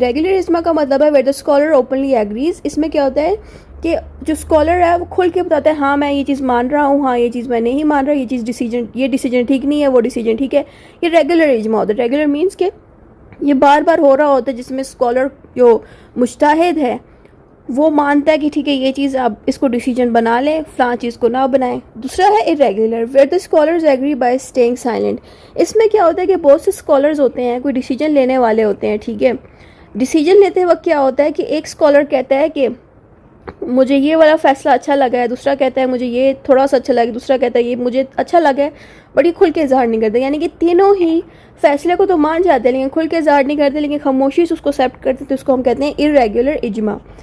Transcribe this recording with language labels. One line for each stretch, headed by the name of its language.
Urdu: Regular اجماع کا مطلب ہے
English: where the scholar openly agrees.
Urdu: اس میں کیا ہوتا ہے کہ جو اسکالر ہے وہ کھل کے بتاتا ہے ہاں میں یہ چیز مان رہا ہوں, ہاں یہ چیز میں نہیں مان رہا, یہ ڈیسیجن ٹھیک نہیں ہے, وہ ڈیسیجن ٹھیک ہے. یہ ریگولر اجماع ہوتا ہے. ریگولر مینس کہ یہ بار بار ہو رہا ہوتا ہے, جس میں اسکالر جو مجتہد ہے وہ مانتا ہے کہ ٹھیک ہے یہ چیز آپ اس کو ڈیسیجن بنا لیں, فلاں چیز کو نہ بنائیں. دوسرا ہے
English: irregular where the scholars agree by staying silent.
Urdu: اس میں کیا ہوتا ہے کہ بہت سے اسکالرز ہوتے ہیں, کوئی ڈیسیجن لینے والے ہوتے ہیں, ٹھیک ہے. ڈیسیجن لیتے وقت کیا ہوتا ہے کہ ایک اسکالر کہتا ہے کہ مجھے یہ والا فیصلہ اچھا لگا ہے, دوسرا کہتا ہے مجھے یہ تھوڑا سا اچھا لگا, دوسرا کہتا ہے یہ مجھے اچھا لگا ہے, بٹ یہ کھل کے اظہار نہیں کرتے. یعنی کہ تینوں ہی فیصلے کو تو مان جاتے ہیں لیکن کھل کے اظہار نہیں کرتے, لیکن خاموشی سے اس کو ایکسیپٹ کرتے, تو اس کو ہم کہتے ہیں irregular اجماع.